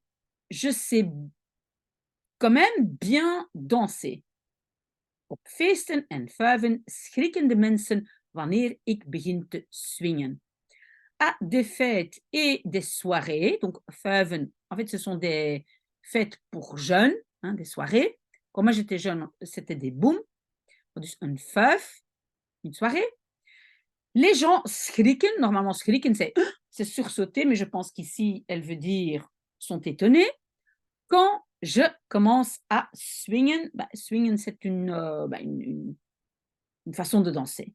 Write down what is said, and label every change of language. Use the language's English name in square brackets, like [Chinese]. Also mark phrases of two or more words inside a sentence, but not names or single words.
[French] Je sais quand même bien danser. [Dutch] Op feesten en vuiven schrikken de mensen wanneer ik begin te swingen. [French] À des fêtes et des soirées, donc vuiven, en fait, ce sont des fêtes pour jeunes, hein, des soirées. Quand moi j'étais jeune, c'était des booms, [Dutch] dus een vuif, [French] une soirée. Les gens schrikken, normalement schrikken, c'est sursauter, mais je pense qu'ici, elle veut dire sont étonnés. Quand je commence à swingen, swingen, c'est une façon de danser.